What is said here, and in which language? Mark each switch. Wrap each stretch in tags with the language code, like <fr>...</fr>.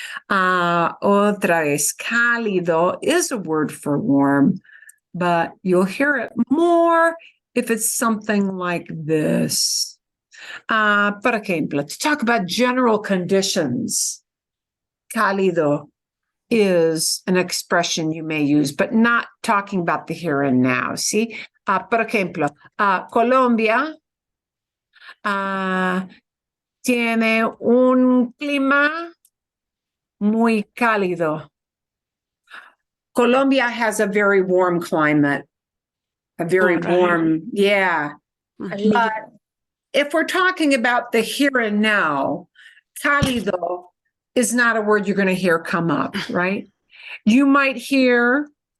<es>Otra vez,</es> <en>cálido is a word for warm, but you'll hear it more if it's something like this.</en> <es>Por ejemplo,</es> <en>to talk about general conditions, cálido is an expression you may use, but not talking about the here and now. See,</en> <es>por ejemplo, Colombia tiene un clima muy cálido.</es> <en>Colombia has a very warm climate, a very warm, yeah. But if we're talking about the here and now, cálido is not a word you're going to hear come up, right? You might hear</en>